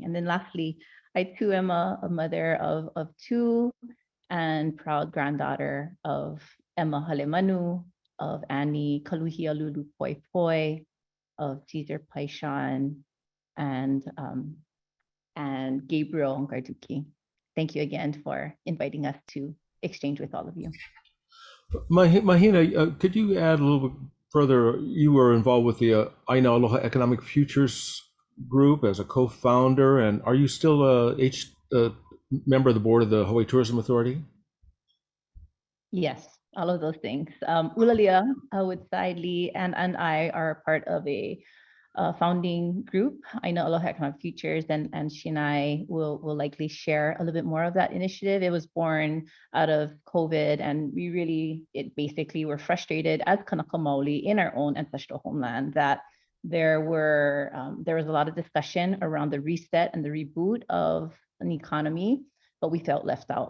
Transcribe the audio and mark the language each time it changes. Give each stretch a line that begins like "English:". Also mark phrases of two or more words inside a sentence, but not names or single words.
English: And then lastly, I too am a mother of two and proud granddaughter of Emma Halemanu, of Annie Kaluhia Lulu Poi Poi, of Caesar Paishan, and Gabriel Garduki. Thank you again for inviting us to exchange with all of you. Mahina, could you add a little bit further? You were involved with the ʻāina Aloha Economic Futures Group as a co-founder, and are you still a member of the board of the Hawaii Tourism Authority? Yes, all of those things. Ulalia Woodsidely and I are part of a founding group, ʻāina Aloha Economic Futures, and she and I will likely share a little bit more of that initiative. It was born out of COVID, and basically were frustrated as
Hawaiian: Kanaka Maoli
English: in our own ancestral homeland that there was a lot of discussion around the reset and the reboot of an economy, but we felt left out.